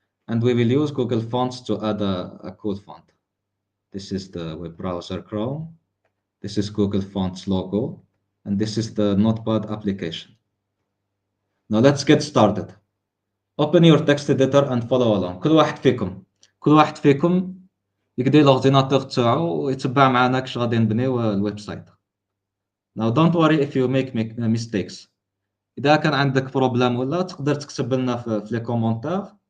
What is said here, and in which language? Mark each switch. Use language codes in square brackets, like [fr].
[en] And we will use Google Fonts to add a cool font. This is the web browser Chrome. This is Google Fonts logo. And this is the Notepad application. Now let's get started. Open your text editor and follow along. [ar] كل واحد فيكم يقدر الاورديناتور تاعو ويتبع معنا كش غادي نبنيو الويب سايت. [en] Now don't worry if you make mistakes. [ar] إذا كان عندك بروبلام ولا تقدر تكتب لنا في لي كومونتير